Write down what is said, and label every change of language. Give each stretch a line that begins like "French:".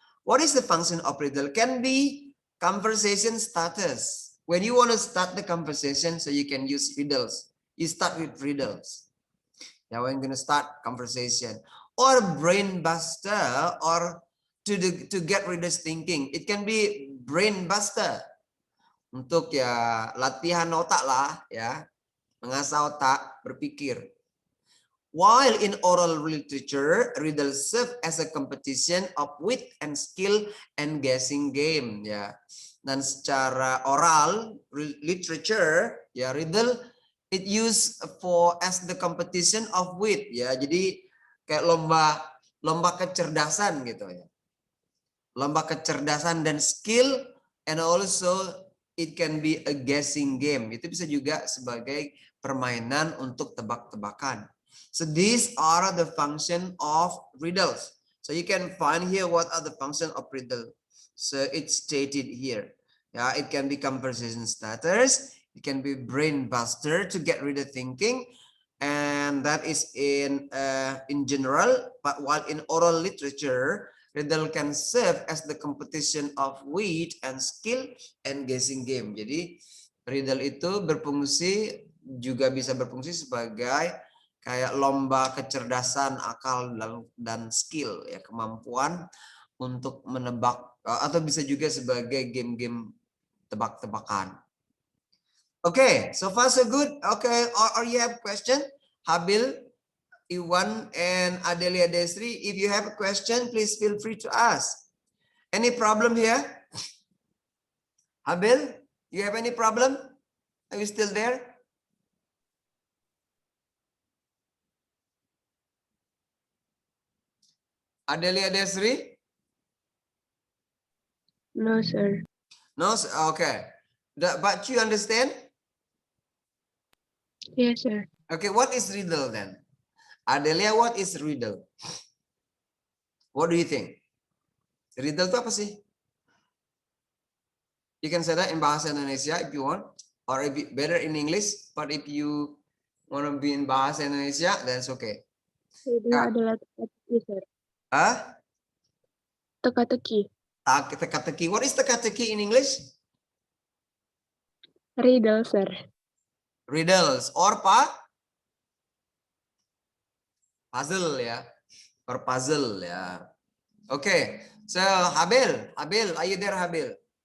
English: What is the function of riddle? Can be conversation starters. When you want to start the conversation, so you can use riddles. You start with riddles. Now we're going to start conversation. Or brain buster, or to get readers thinking. It can be brain buster.
Indonesian: Untuk ya latihan otak lah ya. Mengasah otak, berpikir.
English: While in oral literature, riddles serve as a competition of wit and skill and guessing game ya.
Indonesian: Dan secara
English: oral literature ya, riddle it used for as the competition of wit ya. Jadi
Indonesian: kayak lomba kecerdasan gitu ya. Lomba kecerdasan dan
English: skill, and also it can be a guessing game.
Indonesian: Itu bisa juga sebagai permainan untuk tebak-tebakan.
English: So these are the function of riddles. So you can find here what are the function of riddle. So it's stated here. Yeah, it can be conversation starters. It can be brain buster to get rid of thinking, and that is in general. But while in oral literature, riddle can serve as the competition of wit and skill and guessing game.
Indonesian: Jadi riddle itu juga bisa berfungsi sebagai kayak lomba kecerdasan, akal dan skill ya, kemampuan untuk menebak, atau bisa juga sebagai game-game tebak-tebakan.
English: Okay, so far so good. Okay, or you have question? Habil, Iwan, and Adelia Desri, if you have a question, please feel free to ask. Any problem here? Habil, you have any problem? Are you still there? Adelia Desri? No, sir. No, okay. But you understand? Yes, sir. Okay, what is riddle then? Adelia, what is riddle? What do you think?
Indonesian: Riddle itu apa sih?
English: You can say that in bahasa Indonesia if you want, or if better in English. But if you want to be in bahasa Indonesia, that's okay.
Indonesian: Riddle adalah teka-teki, sir. Huh? Teka-teki. Teka-teki.
English: What is teka-teki in English? Riddle, sir. Riddles or puzzle ya, or puzzle ya. Okay, so Habil, are you there, Habil?